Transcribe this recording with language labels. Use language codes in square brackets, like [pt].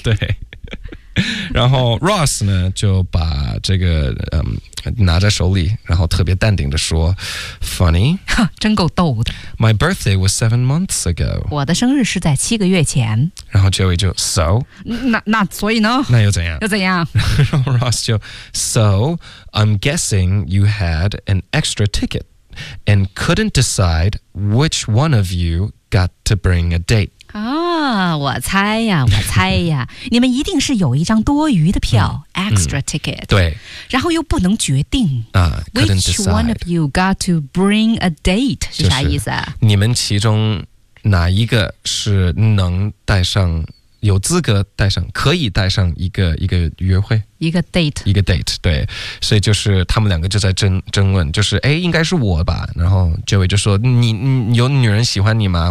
[zh] 对。对然后 Ross 呢就把这个拿在手里，然后特别淡定的说 ， [en] Funny， [zh] 真够逗的。 [en] My birthday was 7 months ago。 [zh] 我的生日是在七个月前。然后 Joey 就 [en] So， [zh] 那所以呢？那又怎样？又怎样？然后 Ross 就 [en] So I'm guessing you had an extra ticket and couldn't decide which one of you got to bring a date。 [zh] 啊，我猜呀，我猜呀，你们一定是有一张多余的票、 [en] extra ticket， [zh] 对，然后又不能决定啊、 [en] which one of you got to bring a date [zh] 是啥意思啊？就是、你们其中哪一个是能带上，有资格带上，可以带上一个约会，一个 date，对，所以就是他们两个就在争论，就是哎，应该是我吧，然后 Joey 就说你有女人喜欢你吗？